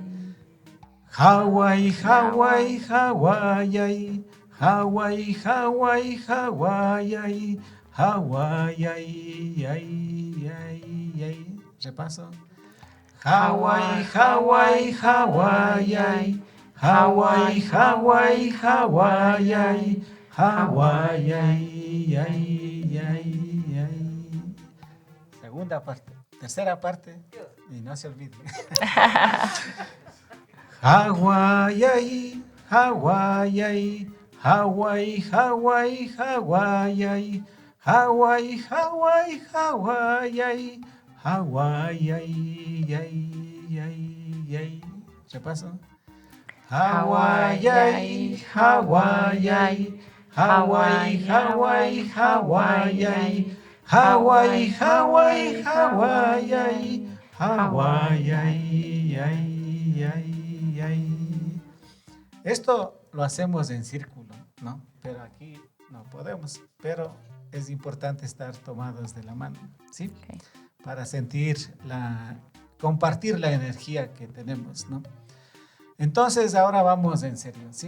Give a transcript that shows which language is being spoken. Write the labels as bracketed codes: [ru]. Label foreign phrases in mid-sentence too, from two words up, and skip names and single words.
[es] Hawaii, Hawaii, Hawaii, Hawaii, Hawaii, Hawaii, Hawaii, ai, ai, ai, ai. Repaso. Hawaii, Hawaii, Hawaii, Hawaii, Hawaii, Hawaii, Hawaii, ai, ai, ai, ai. Segunda parte. Tercera parte. Y no se olvide. Hawaii, Hawaii, Hawaii, Hawaii, Hawaii, Hawaii, Hawaii, Hawaii, Hawaii, ai, ai, ai. Repaso. Hawaii, Hawaii, Hawaii, Hawaii, Hawaii, Hawaii, Hawaii, Hawaii, Hawaii, ai, ai, ai. Esto lo hacemos en círculo, ¿no? Pero aquí no podemos, pero es importante estar tomados de la mano, ¿sí? Okay. Para compartir la energía que tenemos, ¿no? Entonces ahora vamos en serio, ¿sí?